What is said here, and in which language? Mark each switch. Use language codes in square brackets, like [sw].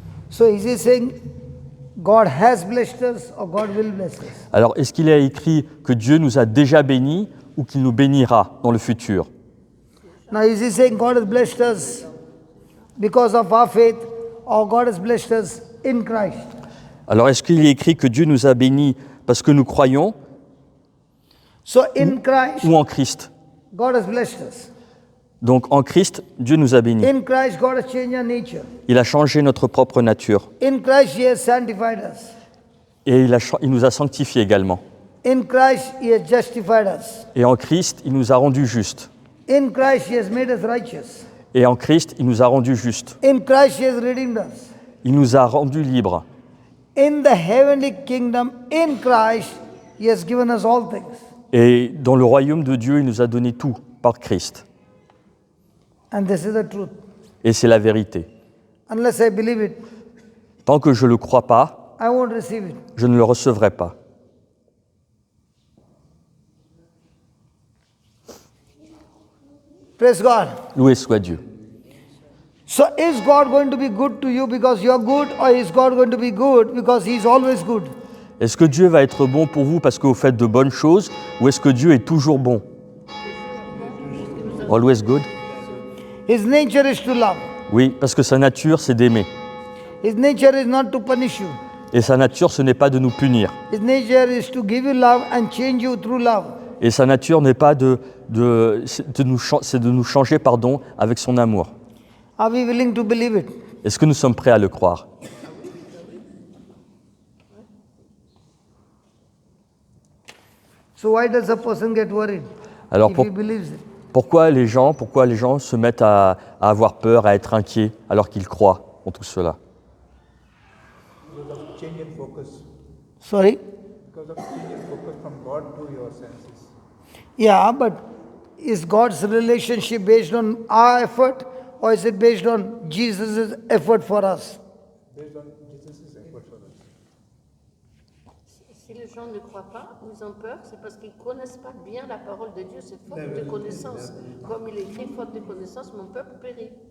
[en] So is He saying God has blessed us or God will bless us? [fr] Alors, est-ce qu'il est écrit que Dieu nous a déjà bénis ou qu'il nous bénira dans le futur? [en] Now is He saying God has blessed us because of our faith or God has blessed us in Christ? [fr] Alors, est-ce qu'il est écrit que Dieu nous a bénis parce que nous croyons [en] So in Christ, [fr] ou en Christ? [en] God has blessed us. [fr] Donc, en Christ, Dieu nous a bénis. [en] In Christ, God has changed our nature. [fr] Il a changé notre propre nature [en] In Christ, He has sanctified us. [fr] et il nous a sanctifiés également. [en] In Christ, He has justified us. [fr] Et en Christ, il nous a rendus justes. [en] In Christ, He has made us righteous. [fr] Et en Christ, il nous a rendus justes. [en] In Christ, He has redeemed us. [fr] Il nous a rendus libres. [en] In the heavenly kingdom, in Christ, He has given us all things. [fr] Et dans le royaume de Dieu, il nous a donné tout par Christ. [en] And this is the truth. [fr] Et c'est la vérité. [en] Unless I believe it, [fr] Tant que je ne le crois pas, [en] I won't receive it. [fr] je ne le recevrai pas. [en] Praise God. [fr] Loué soit Dieu. [en] So is God going to be good to you because you're good, or is God going to be good because He's always good? [fr] Est-ce que Dieu va être bon pour vous parce que vous faites de bonnes choses, ou est-ce que Dieu est toujours bon? [en] Always good? His nature is to love. [fr] Oui, parce que sa nature, c'est d'aimer. [en] His nature is not to punish you. [fr] Et sa nature, ce n'est pas de nous punir. [en] His nature is to give you love and change you through love. [fr] Et sa nature n'est pas c'est de nous changer, avec son amour. [en] Are we willing to believe it? [fr] Est-ce que nous sommes prêts à le croire? [en] So why does a person get worried [fr] Alors [en] if he believes it? [fr] pourquoi les gens se mettent à avoir peur, à être inquiets, alors qu'ils croient en tout cela? [en] Because of change in focus. Sorry? Because of change in focus from God to your senses. Yeah, but is God's relationship based on our effort, or is it based on Jesus' effort for us? Based on Jesus' effort for us. [fr] Si les gens ne croient pas ou ils ont peur, c'est parce qu'ils ne connaissent pas bien la parole de Dieu. C'est faute de connaissance. Comme il est écrit, faute de connaissance, mon peuple périt.